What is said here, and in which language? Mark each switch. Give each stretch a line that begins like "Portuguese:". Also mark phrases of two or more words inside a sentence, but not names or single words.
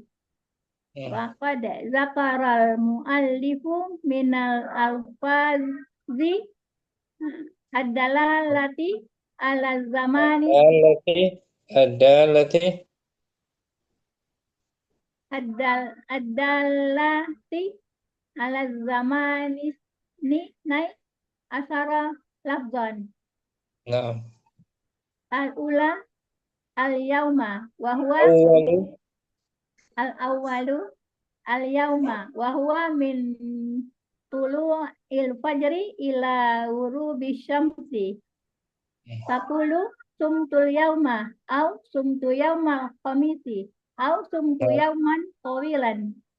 Arabic: وقد ذكر المؤلف من الألفاظ الدالة على الزمان الدالة على الزمان اثني عشر لفظا. الأولى اليوم وهو الأول اليوم وهو من طلوع الفجر إلى غروب الشمس. تقول صمت اليوم أو صمت يوم الخميس أو صمت يوما طويلا.